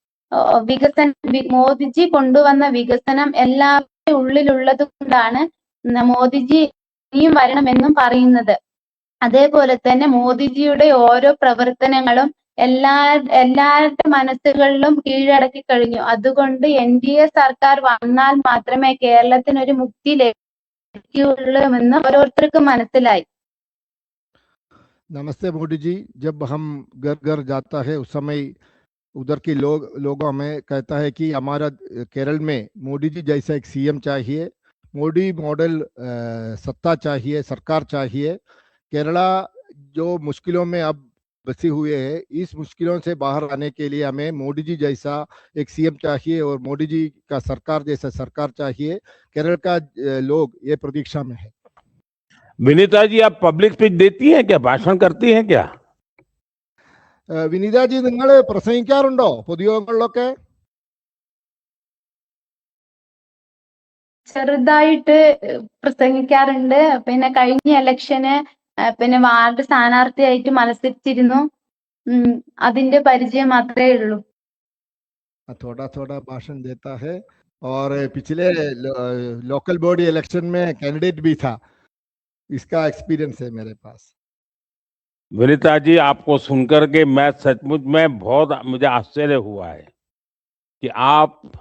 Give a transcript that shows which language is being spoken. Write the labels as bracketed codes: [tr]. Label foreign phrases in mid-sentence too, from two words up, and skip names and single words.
[ml] മോദിജി കൊണ്ടുവന്ന വികസനം എല്ലാവരുടെ ഉള്ളിലുള്ളത് കൊണ്ടാണ് മോദിജി ഇനിയും വരണമെന്നും പറയുന്നത്. അതേപോലെ തന്നെ മോദിജിയുടെ ഓരോ പ്രവർത്തനങ്ങളും എല്ലാവരുടെ മനസ്സുകളിലും കീഴടക്കി കഴിഞ്ഞു. അതുകൊണ്ട് NDA സർക്കാർ വന്നാൽ മാത്രമേ കേരളത്തിന് ഒരു മുക്തി ലഭിക്കുകയുള്ളൂ എന്ന് ഓരോരുത്തർക്കും മനസ്സിലായി. [hi] नमस्ते मोदी जी, जब हम घर घर जाता है उस समय उधर के लोगों हमें कहता है कि हमारा केरल में मोदी जी जैसा एक CM चाहिए, मोदी मॉडल सत्ता चाहिए, सरकार चाहिए। केरला जो मुश्किलों में अब बसे हुए हैं, इस मुश्किलों से बाहर आने के लिए हमें मोदी जी जैसा एक CM चाहिए और मोदी जी का सरकार जैसा सरकार चाहिए। केरल का लोग ये प्रतीक्षा में है। विनीता जी, आप [en] public speech [hi] देती हैं क्या, भाषण करती हैं क्या? [ml] വിനീത ജി, നിങ്ങൾ പ്രസംഗിക്കാറുണ്ടോ പൊതുയോഗങ്ങളിലൊക്കെ? ചെറുതായിട്ട് പ്രസംഗിക്കാറുണ്ട്. പിന്നെ കഴിഞ്ഞ ഇലക്ഷന് പിന്നെ വാർഡ് സ്ഥാനാർത്ഥിയായിട്ട് മത്സരിച്ചിരുന്നു. അതിന്റെ പരിചയം മാത്രമേ ഉള്ളൂ. [hi] थोड़ा थोड़ा भाषण देता है और पिछले [en] local body election [hi] में कैंडिडेट भी था, इसका एक्सपीरियंस है मेरे पास। विनीता जी, आपको सुनकर के मैं सचमुच में बहुत मुझे आश्चर्य हुआ है कि आप